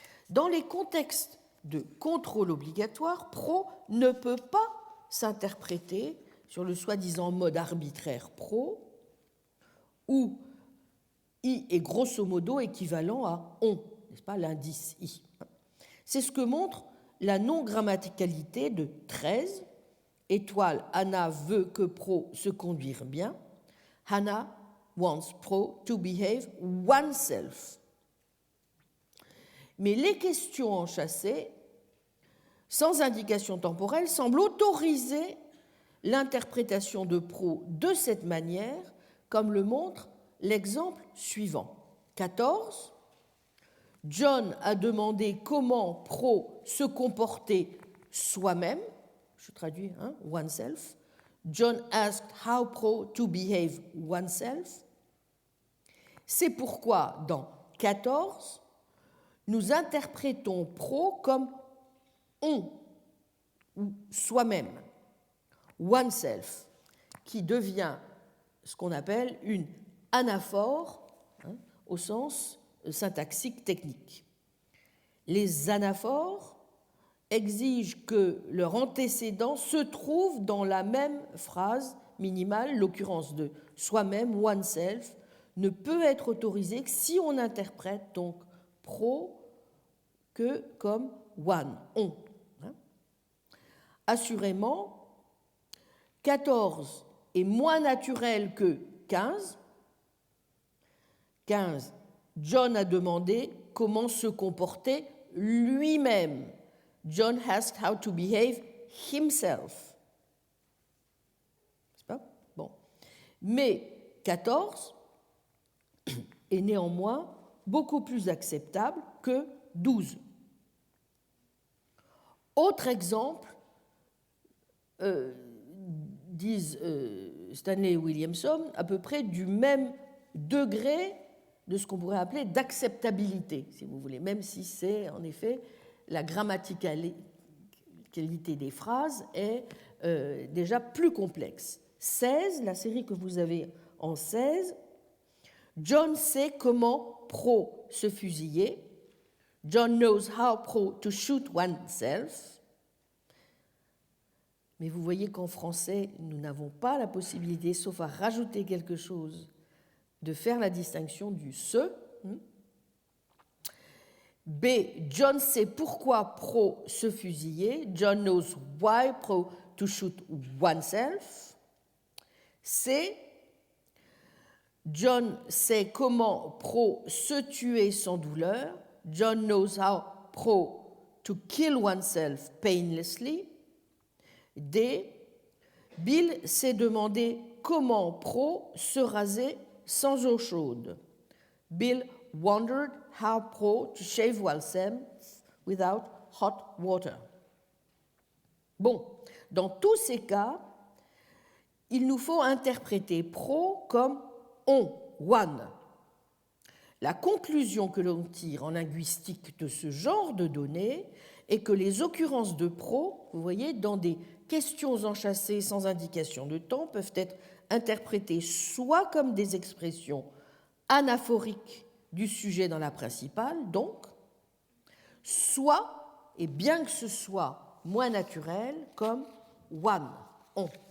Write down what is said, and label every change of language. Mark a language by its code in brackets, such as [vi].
[fr] Dans les contextes de contrôle obligatoire, Pro ne peut pas s'interpréter sur le soi-disant mode arbitraire Pro, où I est grosso modo équivalent à on, n'est-ce pas, l'indice I. C'est ce que montre la non-grammaticalité de 13. Étoile, Anna veut que Pro se conduise bien. [en] Hannah wants Pro to behave oneself. [fr] Mais les questions enchâssées, sans indication temporelle, semblent autoriser l'interprétation de Pro de cette manière, comme le montre l'exemple suivant. 14. John a demandé comment Pro se comportait soi-même. Je traduis, oneself. [en] John asked how Pro to behave oneself. [fr] C'est pourquoi, dans 14, nous interprétons Pro comme on ou soi-même, oneself, qui devient ce qu'on appelle une anaphore, au sens syntaxique technique. Les anaphores exigent que leur antécédent se trouve dans la même phrase minimale. L'occurrence de soi-même, oneself, ne peut être autorisée que si on interprète donc Pro que comme one, on. Assurément, 14 est moins naturel que 15. 15, John a demandé comment se comporter lui-même. [en] John asked how to behave himself. [fr] N'est-ce pas? Bon. Mais 14 est néanmoins beaucoup plus acceptable que 12. Autre exemple, disent Stanley et Williamson, à peu près du même degré de ce qu'on pourrait appeler d'acceptabilité, si vous voulez, même si c'est en effet la grammaticalité des phrases est déjà plus complexe. 16, la série que vous avez en 16, John sait comment pro se fusiller. [en] John knows how pro to shoot oneself. [fr] Mais vous voyez qu'en français, nous n'avons pas la possibilité, sauf à rajouter quelque chose, de faire la distinction du se. B, John sait pourquoi pro se fusiller. [en] John knows why pro to shoot oneself. [fr] C, John sait comment pro se tuer sans douleur. [en] John knows how pro to kill oneself painlessly. [fr] D, Bill s'est demandé comment pro se raser sans eau chaude. [en] Bill wondered how pro to shave oneself without hot water. [fr] Bon, dans tous ces cas, il nous faut interpréter pro comme on, one. La conclusion que l'on tire en linguistique de ce genre de données est que les occurrences de pro, vous voyez, dans des questions enchâssées sans indication de temps, peuvent être interprétées soit comme des expressions anaphoriques du sujet dans la principale, donc, soit, et bien que ce soit moins naturel, comme one, on.